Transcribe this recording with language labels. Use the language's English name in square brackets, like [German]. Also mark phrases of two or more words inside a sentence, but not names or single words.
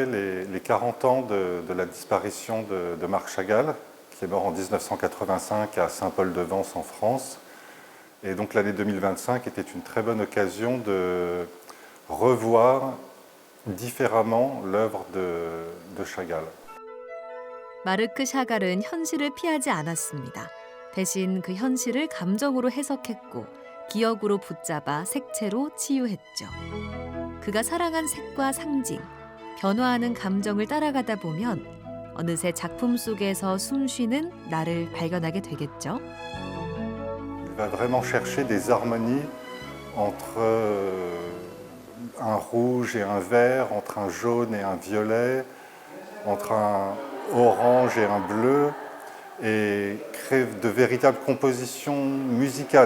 [French] les 40 ans de la disparition de Marc Chagall, qui est mort en 1985 à Saint-Paul-de-Vence en France. Et donc l'année 2025 était une très bonne occasion de revoir différemment l'œuvre de Chagall. [Korean] 마르크 샤갈은 현실을 피하지 않았습니다. 대신 그 현실을 감정으로 해석했고 기억으로 붙잡아 색채로 치유했죠. 그가 사랑한 색과 상징, 변화하는 감정을 따라가다 보면 어느새 작품 속에서 숨쉬는 나를 발견하게 되겠죠. [French] Il va vraiment chercher des harmonies entre un rouge et un vert, entre un jaune et un violet, entre un orange et un bleu, et crée de véritables compositions musicales.